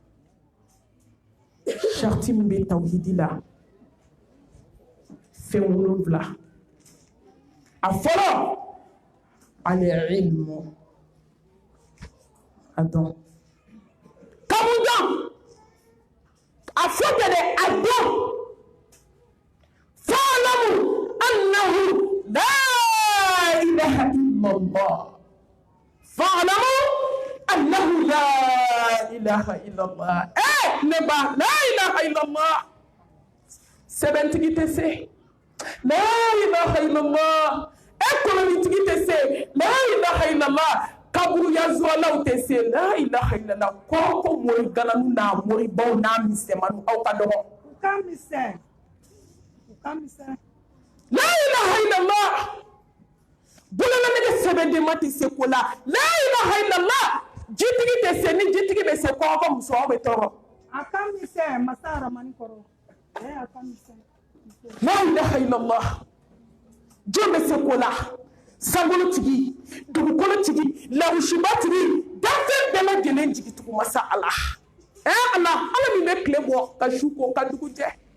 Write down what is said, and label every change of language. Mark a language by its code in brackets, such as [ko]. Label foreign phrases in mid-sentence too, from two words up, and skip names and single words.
[bm] sharti min bɛ tawhidi la fɛn 7 a fɔlɔ al-ilmu a dɔn ka mun dɔn a fɔ tɛ dɛ a dɔn [ar] فاعلم أنه لا إله إلا الله فاعلم أنه لا إله إلا الله [bm] ne ba [ar] لا إله إلا الله [bm] sɛbɛntigi tɛ se [ar] لا إله إلا الله [bm] kolonitigi tɛ se [ar] لا إله إلا الله [bm] kaburu yazɔlaw tɛ se [ar] لا إله إلا الله [bm] ko mori galanu n'a mori baw n'a misɛmanu aw ka dɔgɔ u ka misɛn [ar] لا إله إلا الله [bm] bololanɛgɛ sɛbɛndenma tɛ se ko la [ar] لا إله إلا الله [bm] jitigi tɛ se ni jitigi bɛ se kɔngɔ muso aw bɛ tɔɔrɔ a ka misɛn masa aramani kɔrɔ a ka misɛn [ar] لا إله إلا الله [bm] jɔn bɛ se ko la sankolotigi dugukolotigi lawusibatigi danfɛn bɛɛ lajɛlen jigitugu masa ala ala min bɛ tile bɔ ka su ko ka dugu jɛ